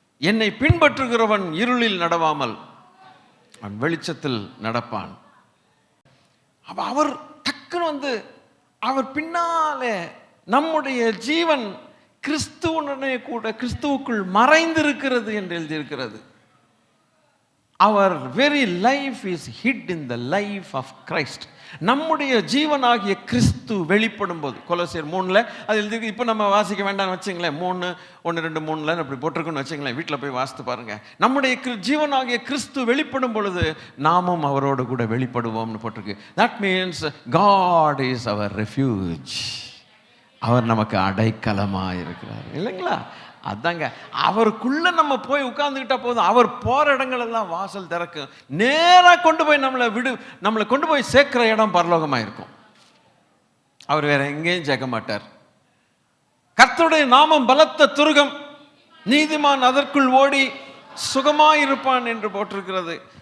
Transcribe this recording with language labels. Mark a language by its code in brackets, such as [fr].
[ta] என்னை பின்பற்றுகிறவன் இருளில் நடவாமல் அவன் வெளிச்சத்தில் நடப்பான். அவர் டக்குன்னு வந்து அவர் பின்னாலே நம்முடைய ஜீவன் கிறிஸ்துவனுடனே கூட கிறிஸ்துவுக்குள் மறைந்திருக்கிறது என்று எழுதியிருக்கிறது. [en] Our very life is hid in the life of Christ. [ta] நம்முடைய ஜீவனாகிய கிறிஸ்து வெளிப்படும் போது, கொலோசியர் 3 அது எழுதி. இப்போ நம்ம வாசிக்க வேண்டாம்னு வச்சுங்களேன், 3, 1, 2, 3 அப்படி போட்டிருக்குன்னு வச்சுங்களேன். வீட்டில் போய் வாசித்து பாருங்க. நம்முடைய ஜீவனாகிய கிறிஸ்து வெளிப்படும் பொழுது நாமும் அவரோடு கூட வெளிப்படுவோம்னு போட்டிருக்கு. [en] That means God is our refuge. [ta] அவர் நமக்கு அடைக்கலமாக இருக்கிறார் இல்லைங்களா? அதாங்க, அவருக்குள்ள நம்ம போய் உட்கார்ந்துக்கிட்டா போதும். அவர் போற இடங்கள் எல்லாம் வாசல் திறக்கும். நேராக கொண்டு போய் நம்மளை கொண்டு போய் சேர்க்கிற இடம் பரலோகமாக இருக்கும். அவர் வேற எங்கேயும் சேர்க்க மாட்டார். கர்த்தருடைய நாமம் பலத்த துருகம், நீதிமான் அதற்குள் ஓடி சுகமாயிருப்பான் என்று போட்டிருக்கிறது.